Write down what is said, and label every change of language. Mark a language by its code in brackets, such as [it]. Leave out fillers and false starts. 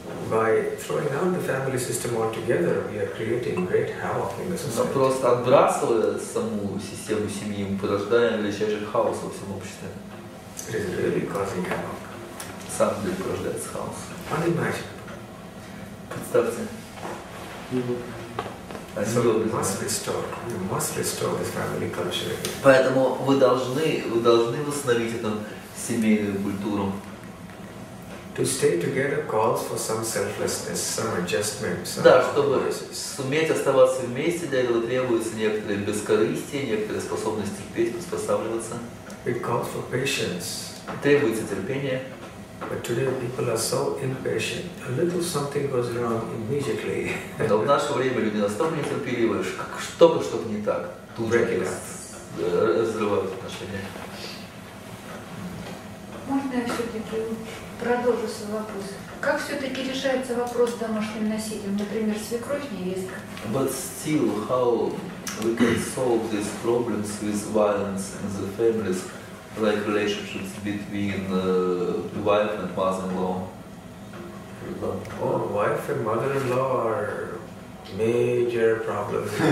[en] By throwing out the family system altogether, we are creating great havoc in the [ru] Но [en] society. [ru] просто отбрасывая саму систему семьи, мы порождаем величайший хаос во всем обществе. [en] It is really causing havoc. [ru] На самом деле порождается хаос. [en] Unimaginable. [ru] Представьте. [en] So we must restore this family culture again. [ru] Поэтому вы должны восстановить эту семейную культуру. [en] To stay together calls for some selflessness, some adjustment, some [ru] Да, чтобы [en] compromises. [ru] суметь оставаться вместе, для этого требуется некоторое бескорыстие, некоторая способность терпеть, приспосабливаться. [en] It calls for patience. [ru] Требуется терпение. [en] But today people are so impatient. A little something goes wrong immediately. [ru] Но в наше время люди настолько нетерпеливые, что что-то не так, тут же разрывают отношения. Можно я все-таки продолжу свой вопрос? Как все-таки решается вопрос с домашним насилием, например, свекровь, невестка? [en] But still, how we can solve these problems with violence in the families, like relationships between wife and mother-in-law? Oh, wife and mother-in-law are major problems.